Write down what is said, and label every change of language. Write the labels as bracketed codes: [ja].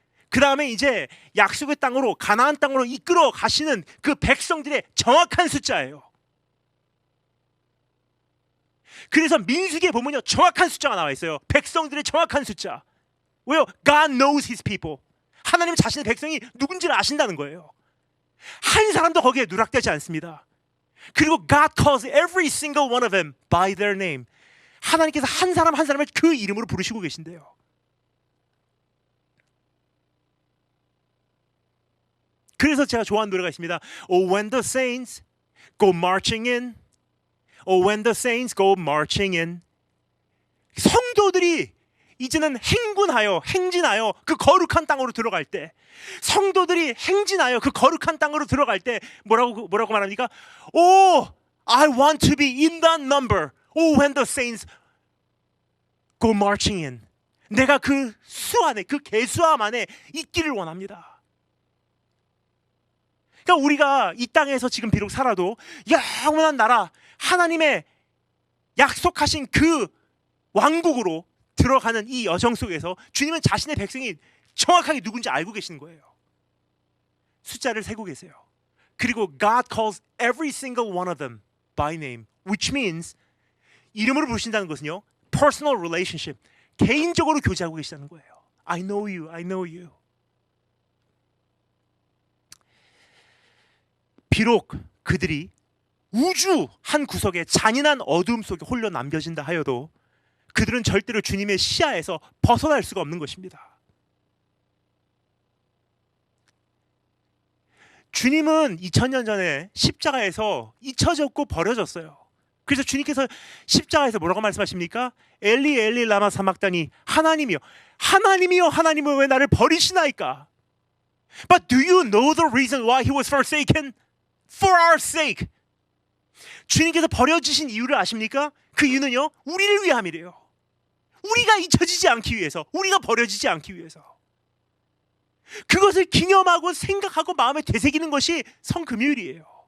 [ko] 그 다음에 이제 약속의 땅으로 가나안 땅으로 이끌어 가시는 그 백성들의 정확한 숫자예요. 그래서 민수기에 보면요, 정확한 숫자가 나와 있어요. 백성들의 정확한 숫자. 왜요? [en] God knows His people. [ko] 하나님은 자신의 백성이 누군지를 아신다는 거예요. 한 사람도 거기에 누락되지 않습니다. 그리고 [en] God calls every single one of them by their name. [ko] 하나님께서 한 사람 한 사람을 그 이름으로 부르시고 계신데요. 그래서 제가 좋아하는 노래가 있습니다. [en] Oh, when the saints go marching in. Oh, when the saints go marching in. [ko] 성도들이 이제는 행진하여 그 거룩한 땅으로 들어갈 때, 성도들이 행진하여 그 거룩한 땅으로 들어갈 때 뭐라고 말합니까? [en] Oh, I want to be in that number. Oh, when the saints go marching in. [ko] 내가 그 수 안에, 그 계수함 안에 있기를 원합니다. 그러니까 우리가 이 땅에서 지금 비록 살아도 영원한 나라, 하나님의 약속하신 그 왕국으로 들어가는 이 여정 속에서 주님은 자신의 백성이 정확하게 누군지 알고 계시는 거예요. 숫자를 세고 계세요. 그리고 [en] God calls every single one of them by name, which means [ko] 이름으로 부르신다는 것은요, [en] personal relationship, [ko] 개인적으로 교제하고 계시다는 거예요. [en] I know you, I know you. [ko] 비록 그들이 우주 한 구석에 잔인한 어두움 속에 홀려 남겨진다 하여도 그들은 절대로 주님의 시야에서 벗어날 수가 없는 것입니다. 주님은 2000년 전에 십자가에서 잊혀졌고 버려졌어요. 그래서 주님께서 십자가에서 뭐라고 말씀하십니까? [arc] 엘리 엘리 라마 사막다니, [ko] 하나님이여 하나님이여 왜 나를 버리시나이까? [en] But do you know the reason why he was forsaken? For our sake. [ko] 주님께서 버려지신 이유를 아십니까? 그 이유는요, 우리를 위함이래요. 우리가 잊혀지지 않기 위해서, 우리가 버려지지 않기 위해서. 그것을 기념하고 생각하고 마음에 되새기는 것이 성금요일이에요.